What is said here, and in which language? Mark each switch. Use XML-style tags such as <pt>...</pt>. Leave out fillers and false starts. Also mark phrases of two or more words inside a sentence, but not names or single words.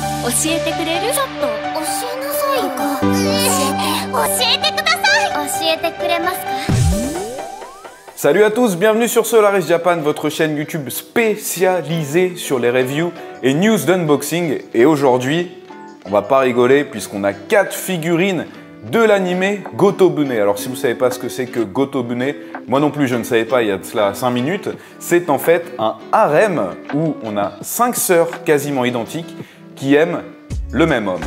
<ja>えてくれる？ちょっと教えなさいよ。教えてください。教えてくれますか？</ja> <fr>Salut à tous, bienvenue sur Solaris Japan, votre chaîne YouTube spécialisée sur les reviews et news d'unboxing. Et aujourd'hui, on va pas rigoler puisqu'on a 4 figurines de l'anime Gotobune. Alors si vous ne savez pas ce que c'est que Gotobune, moi non plus je ne savais pas il y a de cela 5 minutes, c'est en fait un harem où on a 5 sœurs quasiment identiques qui aiment le même homme.</fr>